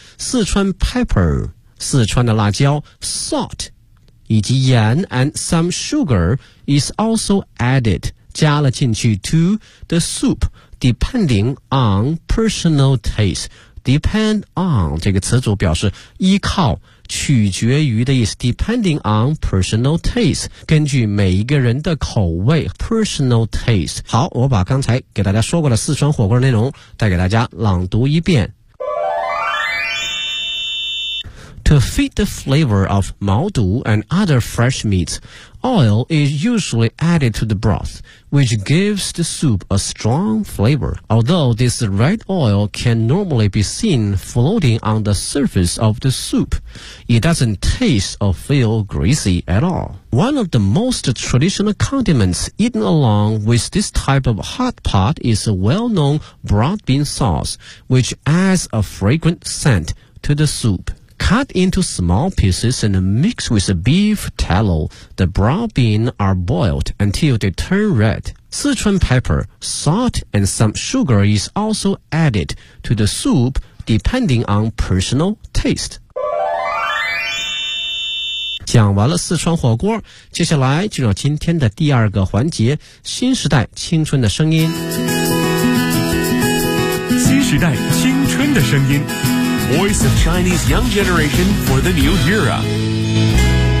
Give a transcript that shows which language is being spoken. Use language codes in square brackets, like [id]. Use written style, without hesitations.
[en] 四川 pepper, [zh] 四川的辣椒 [en] salt, [zh] 以及盐 [en] and some sugar is also added, [zh] 加了进去 [en] to the soup, depending on personal taste, depend on [zh] 这个词组表示依靠取决于的意思， [en] depending on personal taste, [zh] 根据每一个人的口味 [en] personal taste。 [zh] 好，我把刚才给大家说过的四川火锅内容再给大家朗读一遍。 [en] To feed the flavor of 毛肚 and other fresh meats, oil is usually added to the broth, which gives the soup a strong flavor. Although this red oil can normally be seen floating on the surface of the soup, it doesn't taste or feel greasy at all. One of the most traditional condiments eaten along with this type of hot pot is a well-known broad bean sauce, which adds a fragrant scent to the soup. cut into small pieces and mix with beef tallow. The brown beans are boiled until they turn red. Sichuan pepper, salt, and some sugar is also added to the soup depending on personal taste. [zh] 讲完了四川火锅，接下来进入今天的第二个环节，新时代青春的声音。新时代青春的声音， [en] Voice of Chinese Young Generation for the New Era。